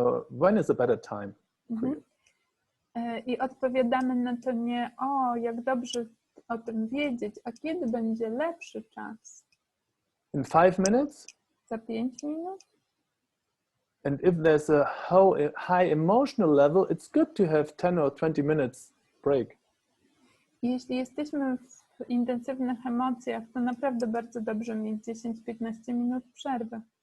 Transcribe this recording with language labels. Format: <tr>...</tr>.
<en>When is a better time for you?</en> <pl>I odpowiadamy na to nie, jak dobrze o tym wiedzieć, a kiedy będzie lepszy czas?</pl> <en>In 5 minutes?</en> <pl>Za 5 minut?</pl> <en>And if there's a high emotional level, it's good to have 10 or 20 minutes break.</en> <pl>Jeśli jesteśmy w intensywnych emocjach, to naprawdę bardzo dobrze mieć 10-15 minut przerwy.</pl>